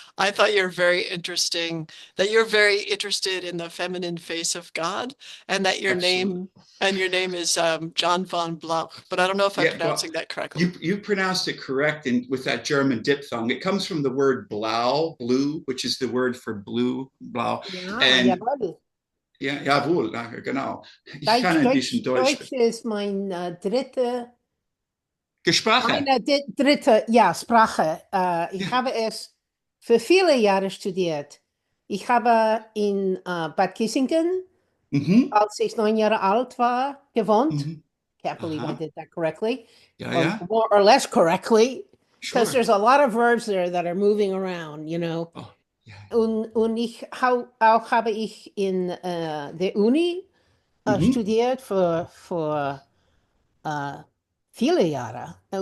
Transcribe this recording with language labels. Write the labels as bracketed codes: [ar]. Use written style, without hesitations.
[en] I thought you're very interesting, that you're very interested in the feminine face of God, and that your name is John von Blauch, but I don't know if I'm pronouncing that correctly. You pronounced it correct, and with that German diphthong, it comes from the word blau, blue, which is the word for blue, blau, and [de] ja, jawohl, genau. Ich kann ein bisschen Deutsch. Deutsch ist mein dritte Sprache. Meine dritte, Sprache. Ich habe es für viele Jahre studiert. Ich habe in Bad Kissingen, als ich 9 Jahre alt war, gewohnt. [en] Can't believe I did that correctly. More or less correctly. Because there's a lot of verbs there that are moving around, you know. Oh. [de] Und auch habe ich in der Uni studiert für viele Jahre.